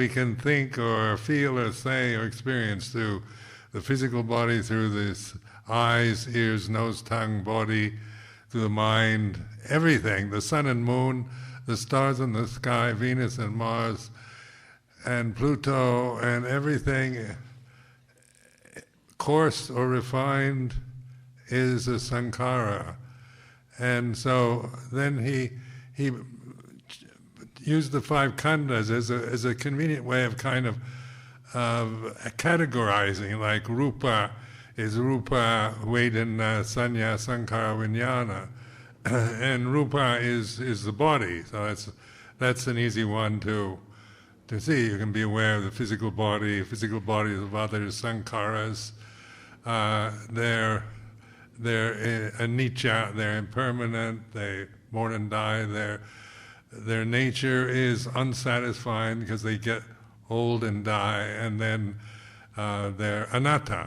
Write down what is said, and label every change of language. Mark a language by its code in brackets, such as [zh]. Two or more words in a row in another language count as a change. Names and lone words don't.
[en] can think or feel or say or experience through the physical body, through the eyes, ears, nose, tongue, body, through the mind, everything, the sun and moon, the stars in the sky, Venus and Mars, and Pluto, and everything, coarse or refined, is a sankhara. And so then he used the 5 khandhas as a convenient way of kind of categorizing, like rupa is [pi] rupa, vedana, sanya, sankhara, vijnana, [en] and rupa is the body. So that's an easy one to see. You can be aware of the physical bodies of others, sankharas. They're anicca, they're impermanent, they born and die, their nature is unsatisfying because they get old and die, and then they're anatta.